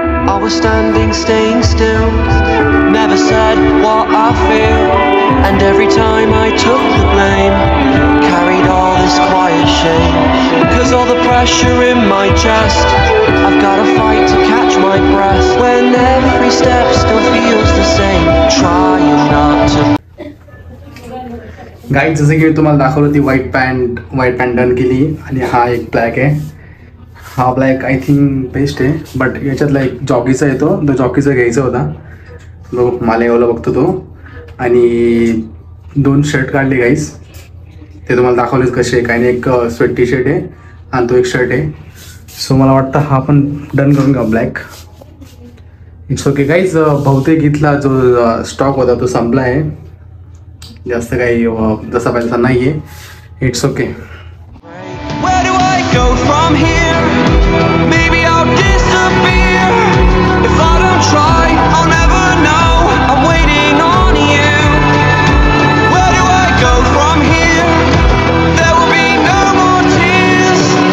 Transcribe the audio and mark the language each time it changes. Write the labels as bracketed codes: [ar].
[en] I was standing, staying still, never said what I feel, and every time I took the blame, carried all this quiet shame, cause all the pressure in my chest, I've gotta fight to catch my breath, when every step still feels the same, trying not to. [mr] Guys जसं की मी तुम्हाला दाखवलं ती white pant done केली आणि हा एक black आहे. हा ब्लॅक [en] I think [mr] बेस्ट आहे, बट याच्यातला एक जॉकीचा येतो, तो जॉकीचा घ्यायचा होता. बघ मालेगावला बघतो तो. आणि 2 शर्ट काढले गाईज, ते तुम्हाला दाखवलेच कसे काय नाही. एक स्वेट टी शर्ट आहे आणि तो एक शर्ट आहे. सो मला वाटतं हा पण डन करून का ब्लॅक. [en] it's okay [mr] guys. बहुतेक इथला जो स्टॉक होता तो संपला आहे. जास्त काही जसा पाहिजे तसा नाही आहे. [en] It's okay. Where do I go from here? Maybe I'll disappear. try, I'll never know. I'm waiting on you. Where do I go from here? There will be no more tears.